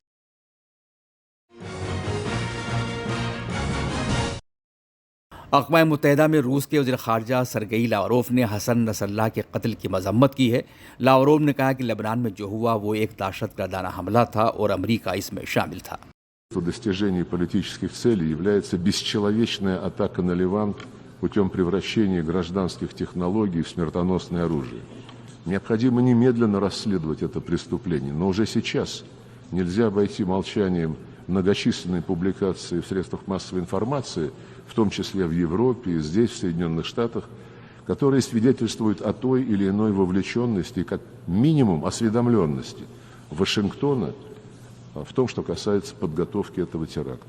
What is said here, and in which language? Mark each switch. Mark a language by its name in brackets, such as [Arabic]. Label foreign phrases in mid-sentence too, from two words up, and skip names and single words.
[Urdu] اقوام متحدہ میں روس کے وزیر خارجہ سرگئی لاوروف نے حسن نصراللہ کے قتل کی مذمت کی ہے. لاوروف نے کہا کہ لبنان میں جو ہوا وہ ایک دہشت گردانہ حملہ تھا اور امریکہ اس میں شامل تھا. [Russian] Достижение политических целей является бесчеловечная атака на Ливан путем превращения гражданских технологий в смертоносное оружие. Необходимо немедленно расследовать это преступление, но уже сейчас нельзя обойти молчанием многочисленные публикации в средствах массовой информации, в том числе в Европе и здесь, в Соединенных Штатах, которые свидетельствуют о той или иной вовлеченности, как минимум осведомленности Вашингтона в том, что касается подготовки этого теракта.